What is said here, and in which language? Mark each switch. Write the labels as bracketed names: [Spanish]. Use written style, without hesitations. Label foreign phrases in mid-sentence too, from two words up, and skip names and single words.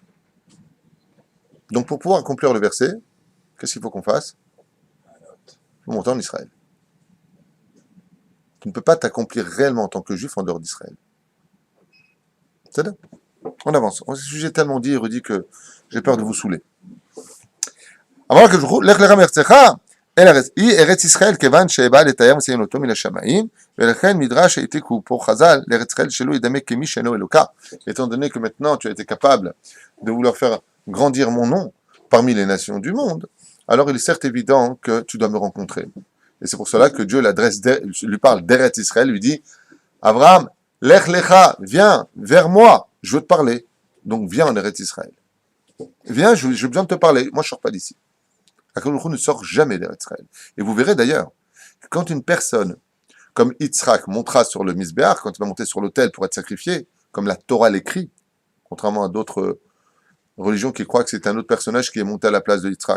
[French] Donc pour pouvoir accomplir le verset, qu'est-ce qu'il faut qu'on fasse? Il faut monter en Israël. Tu ne peux pas t'accomplir réellement en tant que juif en dehors d'Israël. C'est là. On avance. C'est un sujet tellement dit et redit que j'ai peur de vous saouler. [Hebrew] אמר הקדוש ברוך הוא, לך לך מארצך אל ארץ, היא ארץ ישראל, כיוון שבא לתאר מציין אותו מן השמיים, ולכן מדרש העתיקו פה חז"ל לארץ ישראל שלא ידמה כמי שאינו אלוקה. [French] Étant donné que maintenant tu as été capable de vouloir faire grandir mon nom parmi les nations du monde, alors il est certes évident que tu dois me rencontrer. Et c'est pour cela que Dieu lui parle d' [Hebrew] ארץ ישראל, [French] lui dit, Abraham, [Hebrew] לך לך, [French] viens vers moi, je veux te parler. Donc viens en [Hebrew] ארץ ישראל. [French] Viens, j'ai besoin de te parler. Moi je ne sors pas d'ici. Akadosh ne sort jamais d' [Hebrew] ארץ ישראל. [French] Et vous verrez d'ailleurs, que quand une personne comme Yitzhak montera sur le Misbéach, quand il va monter sur l'autel pour être sacrifié, comme la Torah l'écrit, contrairement à d'autres religions qui croient que c'est un autre personnage qui est monté à la place de Yitzhak.